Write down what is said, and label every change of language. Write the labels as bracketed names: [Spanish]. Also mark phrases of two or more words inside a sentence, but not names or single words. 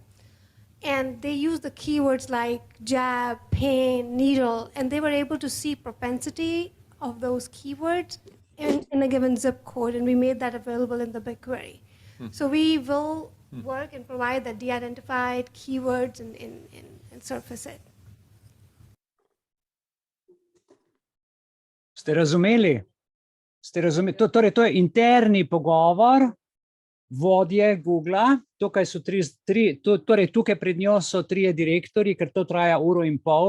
[English] And they used the keywords like jab, pain, needle, and they were able to see propensity of those keywords in a given zip code, and we made that available in the BigQuery. So we will work and provide the de-identified keywords and surface it. [Slovenian] Ste razumeli? Torej, to je interni pogovor vodje Googla. Tukaj so tukaj pred njo so trije direktorji, ker to traja 1,5 ure.